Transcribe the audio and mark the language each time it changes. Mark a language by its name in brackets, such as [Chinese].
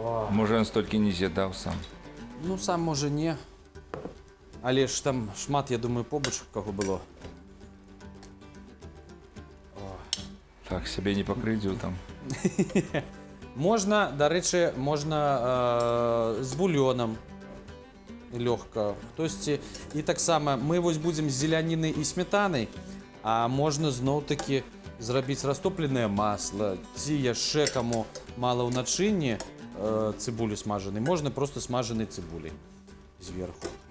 [Ukrainian] Може, він стільки не з'їдав сам. Ну, сам може не. [Belarusian] Але ж там шмат, я думаю, побач кого было. Так, себе не покрыдзіў там. Можна, дарэчы, можна з бульёнам. Лёгка. Хтосьці. І таксама мы вось будзем з зеляніны і сметанай, а можна зноў-такі зрабіць растопленае масла, ці яшчэ каму мала ў начынні цыбулю смажанай, можна просто смажанай цыбуляй зверху.